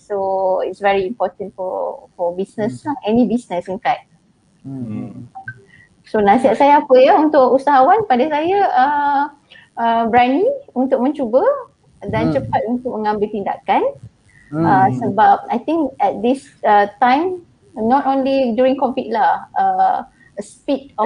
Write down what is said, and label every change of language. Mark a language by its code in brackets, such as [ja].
[en] So it's very important for business lah, any business in fact. [ms] So nasihat saya apa ya untuk usahawan, pada saya berani untuk mencuba dan cepat untuk mengambil tindakan. [en] Sebab I think at this time, not only during COVID lah, speed of